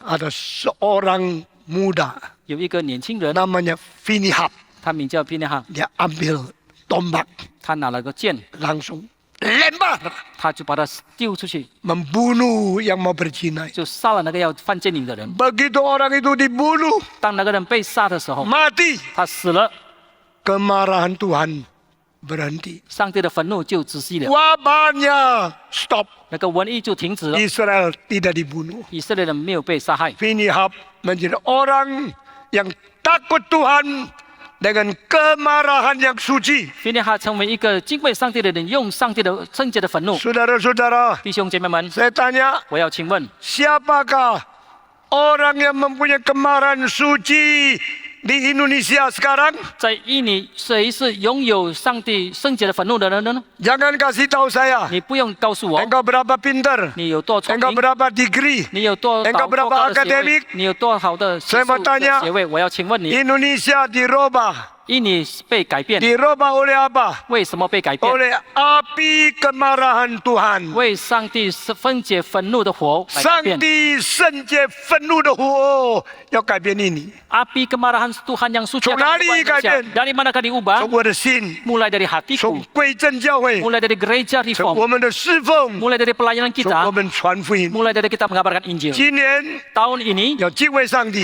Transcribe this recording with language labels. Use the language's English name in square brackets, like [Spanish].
[Indonesian] Ada seorang muda [Chinese] 有一个年轻人， [Indonesian] namanya Finihab. [Chinese] 他名叫比尼哈， [Indonesian] Dia ambil tombak, [Chinese] 他拿了个剑， [Indonesian] langsung lempar. [Chinese] 他就把它丢出去， [Indonesian] Membunuh yang mau berzina. [Chinese] 就杀了那个要犯奸淫的人。 [Indonesian] Begitu orang itu dibunuh, [Chinese] 当那个人被杀的时候， [Indonesian] mati. [Chinese] 他死了， [Indonesian] Kemarahan Tuhan berhenti. [Chinese] 上帝的愤怒就止息了， [Indonesian] Wabahnya stop. [Chinese] 那个瘟疫就停止了， [Indonesian] Israel tidak dibunuh. [Chinese] 以色列人没有被杀害。 [Indonesian] Finihab menjadi orang yang takut Tuhan dengan kemarahan yang suci. [Chinese] 菲尼哈成为一个敬畏上帝的人，用上帝的圣洁的愤怒。 [Indonesian] Saudara-saudara, [Chinese] 弟兄姐妹们， [Indonesian] saya tanya, [Chinese] 我要请问， [Indonesian] siapakah orang yang mempunyai kemarahan suci di Indonesia sekarang? [Chinese] 在印尼谁是拥有上帝圣洁的愤怒的人呢？ [Indonesian] Jangan kasih tahu saya. [Chinese] 你不用告诉我， [Indonesian] Engkau berapa pintar? [Chinese] 你有多聪 [Indonesian] Engkau [Chinese] 明， [Indonesian] berapa degree? [Chinese] 你有多 [Indonesian] Engkau [Chinese] 少 [Indonesian] berapa [Chinese] 多高的学 [Indonesian] akademik？ [Chinese] 位，你有多好的学 [Indonesian] Saya [Chinese] 术 [Indonesian] mau tanya [Chinese] 的学位。我要请问你， [Indonesian] Indonesia dirubah. [Chinese] 印尼被改变， [Indonesian] Dirubah oleh apa? [Chinese] 为什么被改变？ [Indonesian] Oleh api kemarahan Tuhan. [Chinese] 为上帝分解愤怒的火来改变。 Sangdi senje penuh doh yang改变ini. [Indonesian] Api kemarahan Tuhan yang suci akan [Chinese] 从哪里 [Indonesian] mengubah Indonesia. [Chinese] 改变？ [Indonesian] Dari manakah diubah? [Chinese] 从我的心， [Indonesian] Mulai dari hatiku, [Chinese] 从归正教会， [Indonesian] mulai dari gereja [Chinese] 从我 [Indonesian] reform, [Chinese] 们的侍奉， [Indonesian] mulai dari pelayanan [Chinese] 从我们传福音。 [Indonesian] mulai dari kita mengabarkan Injil. [Chinese] 今年 [Indonesian] Tahun ini [Chinese] 要敬畏上帝，